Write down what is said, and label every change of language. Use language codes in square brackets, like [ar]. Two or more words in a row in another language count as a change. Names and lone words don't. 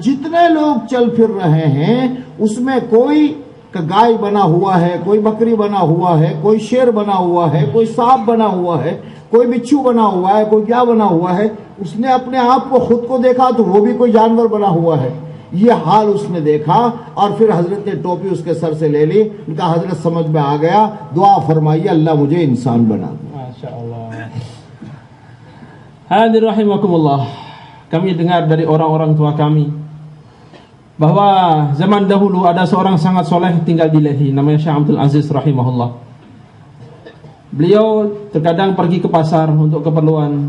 [ur] جتنے لوگ چل پھر رہے ہیں اس میں کوئی گائے بنا ہوا ہے, کوئی بکری بنا ہوا ہے, کوئی شیر بنا ہوا ہے, کوئی سانپ بنا ہوا ہے, کوئی بچھو بنا ہوا ہے, کوئی کیا بنا ہوا ہے. اس نے اپنے آپ کو خود کو دیکھا تو وہ بھی کوئی جانور بنا ہوا ہے. یہ حال اس نے دیکھا اور پھر حضرت نے ٹوپی اس کے سر سے لے لی. ان کا حضرت سمجھ میں آ گیا, دعا فرمائیے اللہ مجھے انسان بنا دے. [id] Masyaallah. Hadir rahimakumullah. Kami dengar dari orang-orang tua kami bahwa zaman dahulu ada seorang sangat soleh tinggal di Lehi, namanya Syekh Abdul Aziz rahimahullah. Beliau terkadang pergi ke pasar untuk keperluan.